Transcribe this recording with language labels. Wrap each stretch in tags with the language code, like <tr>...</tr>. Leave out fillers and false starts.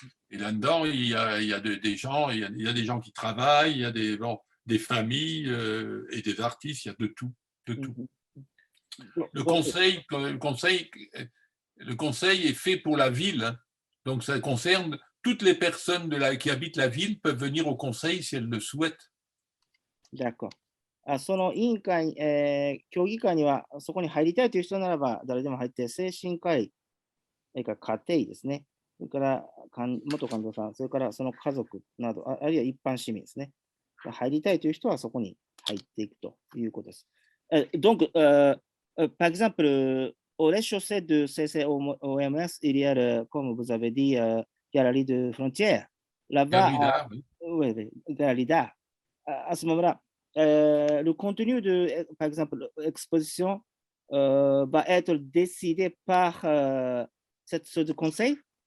<fr>Et là-dedans, il y a des gens qui travaillent, il y a des familles et des artistes, il y a de tout. Le conseil est fait pour la ville, hein. Donc ça concerne toutes les personnes qui habitent la ville peuvent venir au conseil si elles le souhaitent. D'accord.</fr> <ja>その委員会、協議会には、そこに入りたいという人ならば、誰でも入って、精神科医、それから家庭医ですね、それから元患者さん、それからその家族など、あるいは一般市民ですね。入りたいという人はそこに入っていくということです。</ja> <fr>Donc, par exemple, au rez-de-chaussée de CCOMS, il y a, comme vous avez dit, Galerie de Frontières. Là-bas, Galerie d'art, oui. oui, oui, Galerie d'art. À ce moment-là, le contenu de, par exemple, l'exposition va être décidé par ce conseil.</fr>